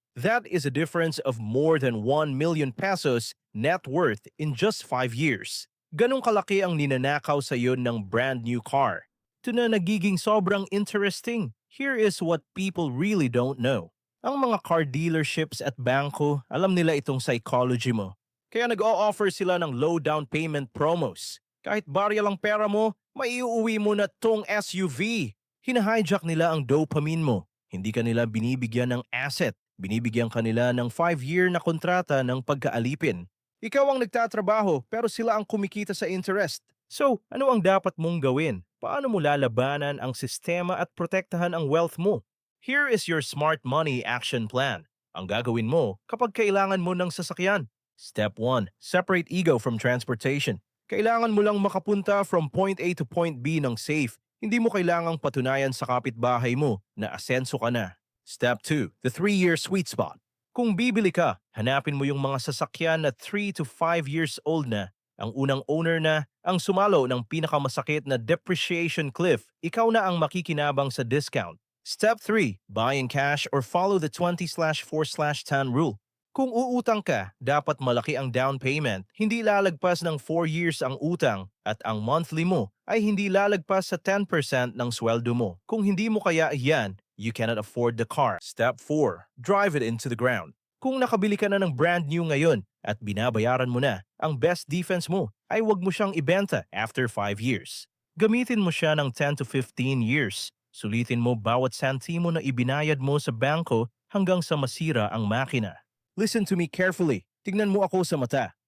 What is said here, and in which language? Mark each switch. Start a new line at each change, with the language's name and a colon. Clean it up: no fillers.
English: That is a difference of more than 1 million pesos net worth in just 5 years.
Filipino: Ganong kalaki ang ninanakaw sa iyo ng brand new car. Ito na nagiging sobrang interesting.
English: Here is what people really don't know.
Filipino: Ang mga car dealerships at bangko, alam nila itong psychology mo. Kaya nag-o-offer sila ng low down payment promos. Kahit barya lang pera mo, maiuwi mo na tong SUV. Hina-hijack nila ang dopamine mo. Hindi ka nila binibigyan ng asset. Binibigyan ka nila ng 5-year na kontrata ng pagkaalipin. Ikaw ang nagtatrabaho pero sila ang kumikita sa interest. So, ano ang dapat mong gawin? Paano mo lalabanan ang sistema at protektahan ang wealth mo?
English: Here is your smart money action plan.
Filipino: Ang gagawin mo kapag kailangan mo ng sasakyan.
English: Step 1. Separate ego from transportation.
Filipino: Kailangan mo lang makapunta
English: from point A to point B
Filipino: ng safe. Hindi mo kailangang patunayan sa kapitbahay mo na asenso ka na.
English: Step 2. The 3-year sweet spot.
Filipino: Kung bibili ka, hanapin mo yung mga sasakyan na 3 to 5 years old na, ang unang owner na, ang sumalo ng pinakamasakit na depreciation cliff, ikaw na ang makikinabang sa discount.
English: Step 3. Buy in cash or follow the 20/4/10 rule.
Filipino: Kung uutang ka, dapat malaki ang down payment, hindi lalagpas ng 4 years ang utang, at ang monthly mo ay hindi lalagpas sa 10% ng sweldo mo. Kung hindi mo kaya yan,
English: you cannot afford the car. Step 4. Drive it into the ground.
Filipino: Kung nakabili ka na ng brand new ngayon at binabayaran mo na, ang best defense mo ay huwag mo siyang ibenta after 5 years. Gamitin mo siya ng 10 to 15 years. Sulitin mo bawat sentimo na ibinayad mo sa bangko hanggang sa masira ang makina.
English: Listen to me carefully.
Filipino: Tignan mo ako sa mata.